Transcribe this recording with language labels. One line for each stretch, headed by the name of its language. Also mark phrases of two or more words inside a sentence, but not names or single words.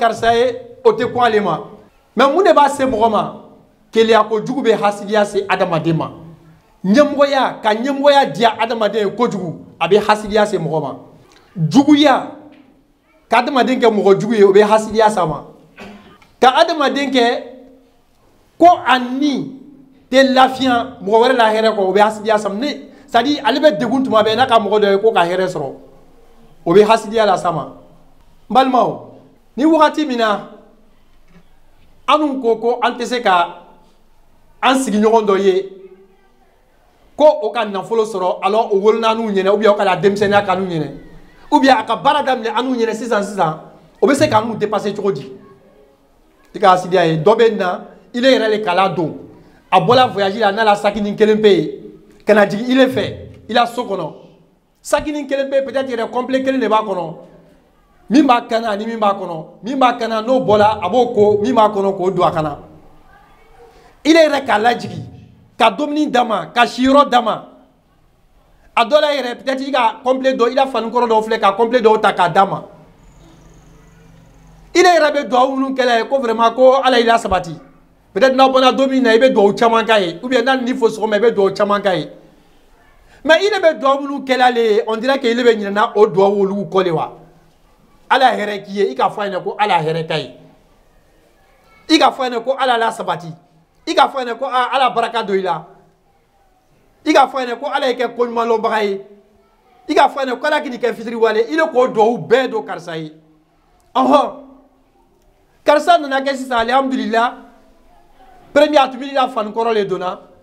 Bambara: karisa ye o tɛ kun ale ma mais mun de b'a se mɔgɔ ma keleya kojugu bɛ hasidiya se adamaden ma ɲɛmɔgɔya ka ɲɛmɔgɔya diya adamaden ye kojugu a bɛ hasidiya se mɔgɔ ma juguya ka adamaden kɛ mɔgɔ jugu ye o bɛ hasidiya sa ma ka adamaden kɛ ko a ni tɛ lafiya mɔgɔ wɛrɛ la hɛrɛ kɔ o bɛ hasidiya sa ma
French: c'est à dire
Bambara: ale bɛ degun tuma bɛɛ n'a ka mɔgɔ dɔ ye ko ka hɛrɛ sɔrɔ o bɛ hasidiya la sama n balimaw ni wagati min na anw ko an tɛ se ka an sigiɲɔgɔn dɔ ye ko o ka nafolo sɔrɔ alors o wolona an'u ɲɛna
French: ou bien
Bambara: o ka denmisɛnniya k'an'u ɲɛna
French: ou bien
Bambara: a ka baara daminɛ an'u ɲɛna sisan o bɛ se k'an'u dépasser cogo di i ka hasidiya ye dɔ bɛ na ile yɛrɛ le kala don a bɔla voyage la n'a la sakini kelen pe ye ka na jigin ile fɛ i la so kɔnɔ sakini kelen pe peut-être yɛrɛ complet kelen de b'a kɔnɔ min b'a kana ani min b'a kɔnɔ min b'a kana n'o bɔla a b'o ko min b'a kɔnɔ k'o don a kana ile yɛrɛ k'a lajigi ka dumuni d'a ma ka siyɔrɔ d'a ma a dɔ la yɛrɛ peut-être i ka complet dɔ i la fanikɔrɔ dɔw filɛ ka complet dɔw ta k'a d'a ma ile yɛrɛ bɛ duwawu minnu kɛla ye ko vraiment ko ala y'i la sabati peut-être n'a bɔra don min na i bɛ duwawu caman k'a ye
French: ou bien
Bambara: n'a ni fo sɔgɔma i bɛ duwawu caman k'a ye mais ile bɛ duwawu minnu kɛla le ye
French: on dirait que
Bambara: ile bɛ ɲinɛna o duwawu olu kɔ le wa ala hɛrɛ k'i ye i ka fɔ a ɲɛna ko ala hɛrɛ k'a ye i ka fɔ a ɲɛna ko ala la sabati i ka fɔ a ɲɛna ko ala baraka don i la i ka fɔ a ɲɛna ko ala ye kɛ koɲumanlɔnbaga ye i ka fɔ a ɲɛna ko ala k'i kɛ fitiriwale ile k'o duwawu bɛɛ don karisa ye ɔhɔn karisa nana kɛ sisan alhamdulillah premier a tun bɛ la fanikɔrɔ le donna